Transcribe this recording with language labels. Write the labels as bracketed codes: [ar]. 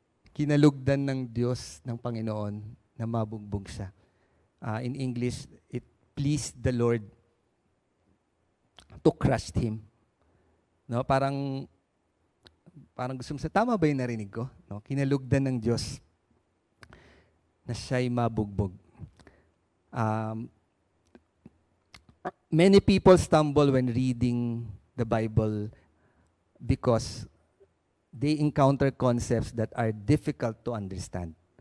[tl] Kinalugdan ng Diyos ng Panginoon na mabugbog siya. [en] In English, it pleased the Lord to crush him. [tl] No, parang gusto mo sa tama ba yung narinig ko? No, kinalugdan ng Diyos na siya'y mabugbog. [en] Many people stumble when reading the Bible because they encounter concepts that are difficult to understand.